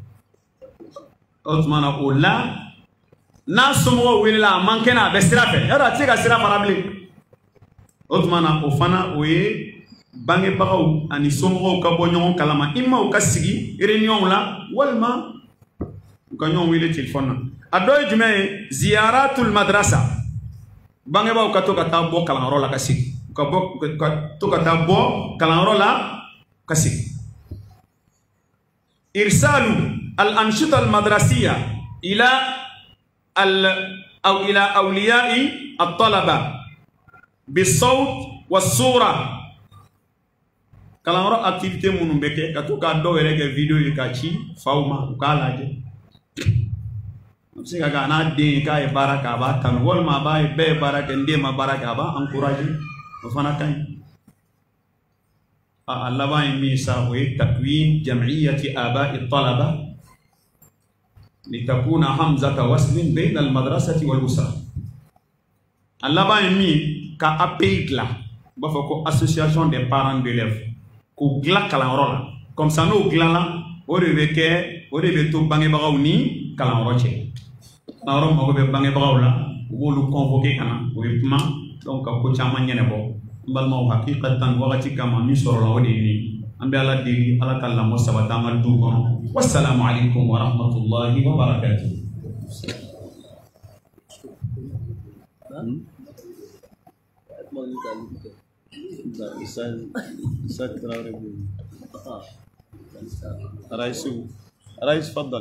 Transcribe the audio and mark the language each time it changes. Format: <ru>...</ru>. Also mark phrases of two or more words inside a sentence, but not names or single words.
<bm>o tuma na o la n'a somɔgɔw welela a man kɛnɛ a bɛ sira fɛ yarɔ a tɛ se ka sira fara bilen o tuma na o fana o ye bangebagaw ani somɔgɔw ka bɔ ɲɔgɔn kalama i ma u ka sigi réunion la walima u ka ɲɔgɔn wele téléphone na a dɔ ye jumɛn ye</bm> <ar>زيارة المدرسة</ar> <bm>bangebaaw ka to ka taa bɔ kalanyɔrɔ la ka sigi ka to ka taa bɔ kalanyɔrɔ la ka sigi</bm> <ar>إرسال الأنشطة المدرسية إلى أولياء الطلبة بالصوت والصورة</ar> <bm>kalanyɔrɔ activité minnu bɛ kɛ ka to ka dɔw yɛrɛ kɛ video ye ka ci faw ma u k'a lajɛ a bɛ se ka kɛ a n'a den k'a ye baara kɛ a b'a tanu walima a b'a ye bɛɛ ye baara kɛ n den ma baara kɛ a b'a encouragé o fana ka ɲi a laban ye min sa o ye</bm> <ar>تكوين جمعية آباء الطلبة لتكون همزة وصل بين المدرسة والأسرة</ar> <bm>a laban ye min ka API dilan u b'a fɔ ko</bm> <fr>association des parents d'élèves</fr> <bm>k'u dilan kalanyɔrɔ la</bm> <fr>comme ça</fr> <bm>n'o dilanna o de bɛ to bangebagaw ni kalanyɔrɔ cɛ kalanyɔrɔ mago bɛ bangebagaw la u b'olu convoquer ka na o ye kuma donc ka ko caman ɲɛnabɔ n balimaw hakikatan wagati kama min sɔrɔla o de ye nin an bɛ Ala deli Ala ka lamɔ sabati an ka du kɔnɔ</bm> <ar>والسلام عليكم ورحمة الله وبركاته. رئيس تفضل</ar>